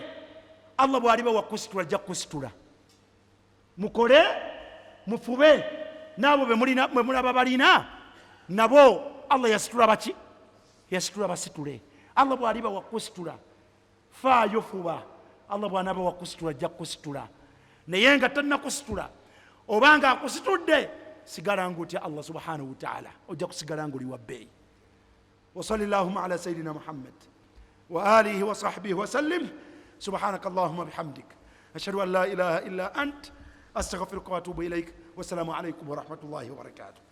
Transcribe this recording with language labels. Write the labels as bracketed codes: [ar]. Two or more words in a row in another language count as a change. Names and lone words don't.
[lg] Allah bw'aliba wakusitula ajja kukusitula. Mukole mufube, n'abo bwe mulaba balina nabo Allah yasitula baki? Yasitula basitule. Allah bw'aliba wakusitula, faayo fuba. Allah bw'anaaba wakusitula ajja kukusitula, naye nga tannakusitula oba nga akusitudde, sigala ng'otya Allah [ar] سبحانه وتعالى, [lg] ojja kusigala ng'oli wa bbeeyi. [ar] وصلى اللهم على سيدنا محمد وآله وصحبه وسلم. سبحانك اللهم وبحمدك، أشهد أن لا إله إلا أنت، أستغفرك وأتوب إليك. والسلام عليكم ورحمة الله وبركاته.